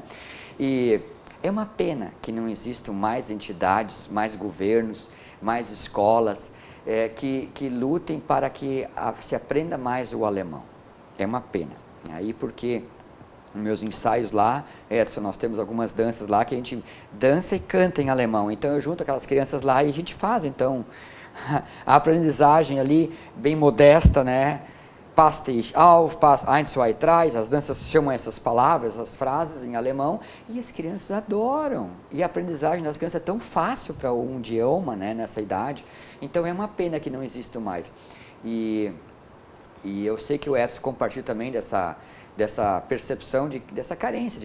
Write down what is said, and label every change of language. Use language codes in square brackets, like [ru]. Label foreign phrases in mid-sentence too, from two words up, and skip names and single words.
[pt] E é uma pena que não existam mais entidades, mais governos, mais escolas, que lutem para que se aprenda mais o alemão. É uma pena. Aí porque nos meus ensaios lá, Edson, nós temos algumas danças lá que a gente dança e canta em alemão. Então eu junto aquelas crianças lá e a gente faz, então, a aprendizagem ali bem modesta, né? [de] Passt dich auf, passt 1, 2, 3, [pt] as danças chamam essas palavras, essas frases em alemão, e as crianças adoram. E a aprendizagem das crianças é tão fácil para um idioma, né, nessa idade. Então é uma pena que não exista mais. E eu sei que o Edson compartilha também dessa percepção, dessa carência.